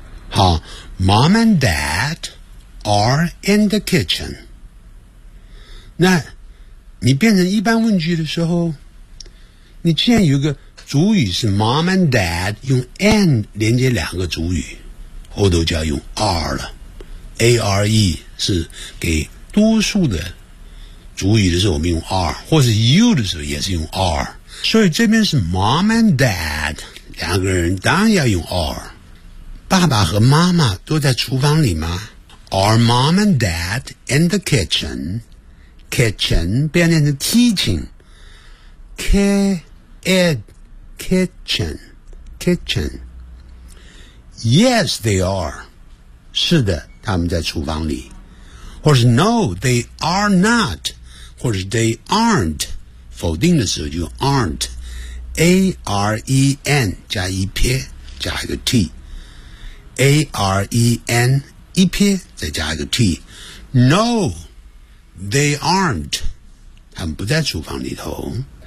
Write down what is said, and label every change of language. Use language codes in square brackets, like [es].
[zh] 好， [en] mom and dad or in the kitchen， [zh] 那你变成一般问句的时候，你既然有个主语是 mom and dad， 用 and 连接两个主语，后头就要用 are 了， are 是给多数的主语的时候我们用 are， 或是 you 的时候也是用 are， 所以这边是 mom and dad， 两个人当然要用 are。爸爸和妈妈都在厨房里吗？ [en] are mom and dad in the kitchen？ Kitchen [zh] 不要念成 [en] teaching， kitchen kitchen。 Yes they are， [zh] 是的他们在厨房里，或是 [en] No they are not， [zh] 或是 they aren't， 否定的时候就 aren't， A-R-E-N 加一撇加一个 T， A-R-E-N 一撇再加一个 T， [en] NoThey aren't， [zh] 他们不在厨房里头。